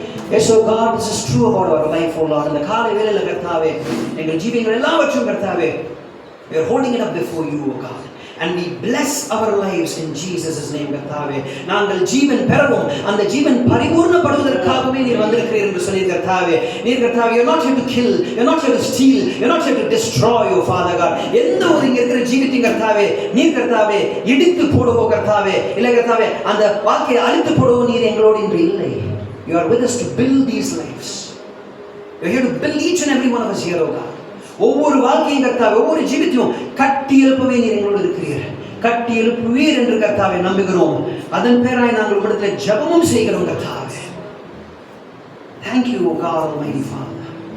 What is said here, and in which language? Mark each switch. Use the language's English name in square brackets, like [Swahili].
[English] Yes, oh God, this is true about our life, oh Lord. [Tamil] இந்த காலை வேளையில கர்த்தாவே, எங்கள் ஜீவியங்கள் எல்லாவற்றையும் கர்த்தாவே, [English] we are holding it up before you, oh God, and we bless our lives in Jesus' name கர்த்தாவே. [Tamil] நாங்கள் ஜீவன் பெறவும் அந்த ஜீவன் பரிபூர்ணப்படுவதற்காகவே நீர் வந்திருக்கிறீர் என்று சொல்லி கர்த்தாவே. நீர் கர்த்தாவே, [English] you're not here to kill, you're not here to steal, you're not here to destroy, oh Father God. [Tamil] எந்த ஒரு இங்க இருக்கிற ஜீவித்தையும் கர்த்தாவே நீர் கர்த்தாவே இடித்து போடுவோ கர்த்தாவே, இல்லை கர்த்தாவே அந்த வாழ்க்கையை அழித்து போடுவோ நீர் எங்களோடு இன்று இல்லை. [English] You are with us to build these lives. You are here to build each and every one of us here, oh God. [Tamil] ஒவ்வொரு வாழ்க்கையும் கர்த்தாவே, ஒவ்வொரு ஜீவித்தையும் கட்டி எழுப்பவே நீர் எங்களோடு இருக்கிறீர். கட்டி எழுப்புவீர் என்று கர்த்தாவே நம்புகிறோம். அதன் பேராய் நாங்கள் உம்மிடத்தில் ஜெபமும் செய்கிறோம் கர்த்தாவே. [English] Thank you, O God, Almighty Father.